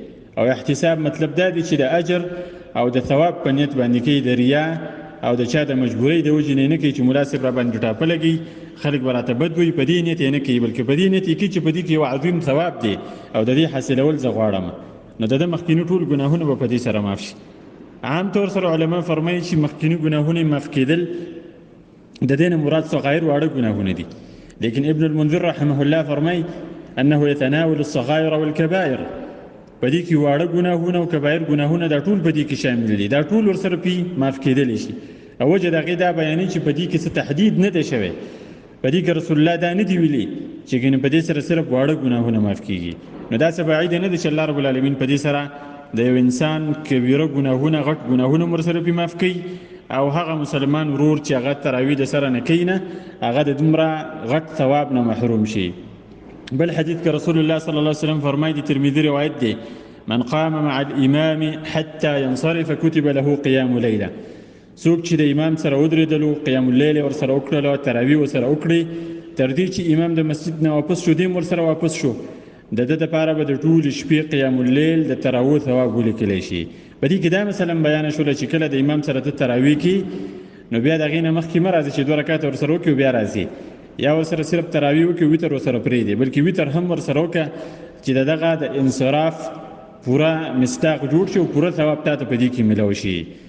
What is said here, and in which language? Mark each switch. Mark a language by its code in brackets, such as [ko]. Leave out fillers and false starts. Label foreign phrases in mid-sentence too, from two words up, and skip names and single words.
[ps] او احتساب مطلب دا دی چې د اجر او د ثواب په نیت باندې کوي، د ریا او د چا د مجبورۍ د وجې نه کوي چې ملا صاحب را باندې ټاپه لګي، خلک به راته بد وایي، په دې نیت یې نه کوي، بلکې په دې نیت یې کوي چې په دې کې یو عظیم ثواب دی او د دې حاصلول زه غواړم. نو د مخکیني ټول ګناهونه به په دې سره معاف شي. عام طور سره علما فرمایي چې مخکینی ګناهونه معاف کېدل د دې نه مراد صغایر واړه ګناهونه دي، لیکن ابن المنذر رحمه الله فرمایي [ar] انه يتناول الصغائر والكبائر. [ps] په دې کې واړه ګناهونه او کبایر ګناهونه دا ټول په دې کې شامل دي، دا ټول ورسره پې معاف کېدلی شي. او وجه د هغې دا بیانوي چې په دې کې څه تحدید نه دی شوی، په دې کې رسول الله دا نه دی ویلي چې ګنې په دې سره صرف واړه ګناهونه معاف کېږي. نو داسې بعید نه دی چې الله رب العالمین په دې سره د یو انسان کبیره ګناهونه، غټ ګناهونه ورسره پې معاف کوي، او هغه مسلمان ورور چې هغه تراویح د سره نه کوي نه، هغه د دومره غټ ثواب نه محروم شي. بل حدیث کې رسول الله صلی الله علیه وسلم فرمایي، د ترمذي روایت دی: [ar] من قام مع الامام حتى ينصرف كتب له قيام ليله. [ps] څوک چې د امام سره ودرېدلو، قیام اللیل ورسره وکړلو، تراویح ورسره وکړي، تر دې چې امام د مسجد نه واپس شو، دیم ورسره واپس شو، د ده دپاره به د ټولې شپې قیام اللیل د تراویح ثواب ولیکلی شي. په دې کې دا مثلا بیانه شوله چې کله د امام سره ته تراویح کې، نو بیا د هغې نه مخکې مه راځي چې 2 رکعته ورسره وکړي بیا راځي، یا ورسره صرف تراویح وکړي، وتر ورسره پرېږدي، بلکې وتر هم ورسره وکړه چې د دغه د انصراف پوره مصداق جوړ شي او پوره ثواب تا ته په دې کې میلاو شي.